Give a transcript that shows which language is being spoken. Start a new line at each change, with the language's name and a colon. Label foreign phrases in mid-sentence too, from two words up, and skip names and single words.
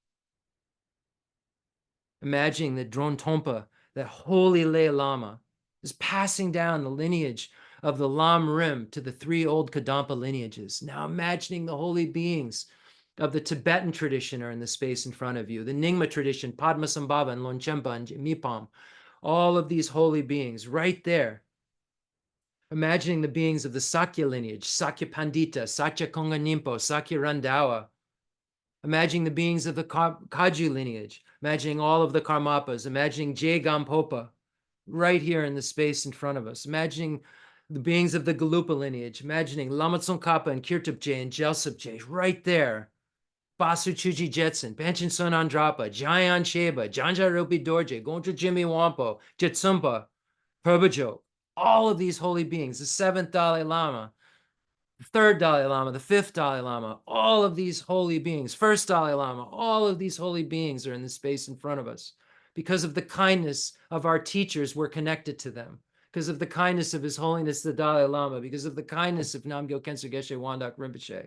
English: Imagining that Dron Tompa, that holy lay Lama, is passing down the lineage of the Lam Rim to the three old Kadampa lineages. Now imagining the holy beings of the Tibetan tradition are in the space in front of you, the Nyingma tradition, Padmasambhava and Longchenpa and Mipam, all of these holy beings right there. Imagining the beings of the Sakya lineage, Sakya Pandita, Sakya Konga Nimpo, Sakya Randawa. Imagining the beings of the Kaju lineage, imagining all of the Karmapas, imagining Jay Gampopa right here in the space in front of us, imagining the beings of the Galupa lineage, imagining Lama Tsongkhapa and Kirtubje and Gyaltsabje right there. Basu Chuji Jetson, Panchen Son Andrapa, Jayan Sheba, Janja Ropi Dorje, Gontra Jimmy Wampo, Jetsumpa, Purbajo, all of these holy beings, the seventh Dalai Lama, the third Dalai Lama, the fifth Dalai Lama, all of these holy beings, first Dalai Lama, all of these holy beings are in the space in front of us. Because of the kindness of our teachers, we're connected to them. Because of the kindness of His Holiness the Dalai Lama, because of the kindness of Namgyo Khyentse Geshe Wandak Rinpoche.